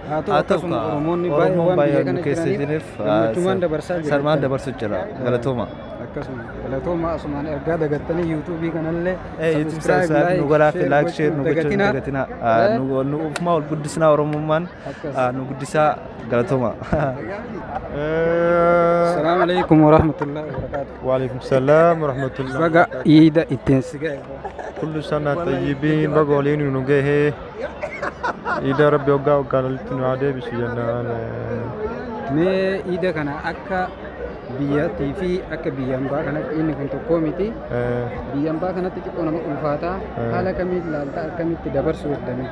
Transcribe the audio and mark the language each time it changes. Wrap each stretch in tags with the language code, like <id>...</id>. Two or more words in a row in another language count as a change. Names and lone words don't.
<om>Haa ta'u Oromoonni baay'ee kan keessa jiraniif sarmaan dabarsu jira. Galatooma. Akkasuma galatooma asumaan ergaa dagattanii yuutuubii kanallee sabiskiraayib nu godhaa fi</om> <en>laayik sheer</en> <om>nu gochuun dagatina. Nu ufuma ol guddisnaa Oromummaan nu guddisaa. Galatooma.</om> <ar>السلام عليكم ورحمة الله وبركاته. وعليكم السلام ورحمة الله.</ar> <om>Baga iida ittiin si gahe.</om> <ar>كل سنة طيبين</ar> <om>baga waliin nu gahe. Iida rabbi waggaa waggaan walitti nu haa deebisu jennaan. Mee iida kana akka biyyattii fi akka biyya ambaa kanatti inni kun tokkoo miti. Biyya ambaa kanatti xiqqoo nama ulfaataa haala kamiin ilaalta akkamitti dabarsuu danda'ame?</om>